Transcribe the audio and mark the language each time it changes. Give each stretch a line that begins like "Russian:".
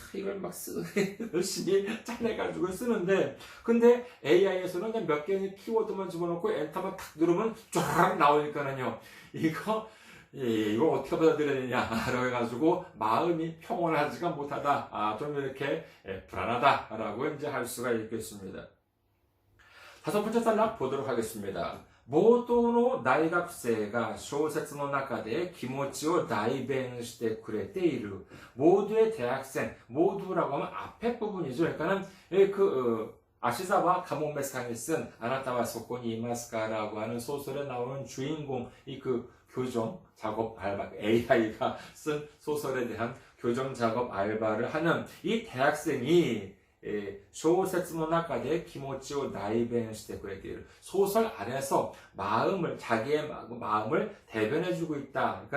Korean: 이걸 막 열심히 짜내가지고 쓰는데 근데 AI에서는 그냥 몇 개의 키워드만 집어넣고 엔터만 탁 누르면 쫙 나오니까는요 이거 어떻게 받아들여야 되냐라고 해가지고 마음이 평온하지가 못하다. 좀 이렇게 불안하다라고 이제 할 수가 있겠습니다. 5번째 단락 보도록 하겠습니다.
Japanese: 冒頭の大学生が小説の中で気持ちを代弁してくれている.
Korean: 모두의 대학생, 모두라고 하면 앞에 부분이죠. 그러니까는 아시사와 가모메스강이 쓴 아나타와 소콘이 이마스카라고 하는 소설에 나오는 주인공이 그 교정 작업 알바, AI가 쓴 소설에 대한 교정 작업 알바를 하는 이 대학생이 소설의
Japanese: 中で 기모치오 나이벤시테
Korean: 그랬기를 소설 안에서 자기의 마음을 대변해주고 있다.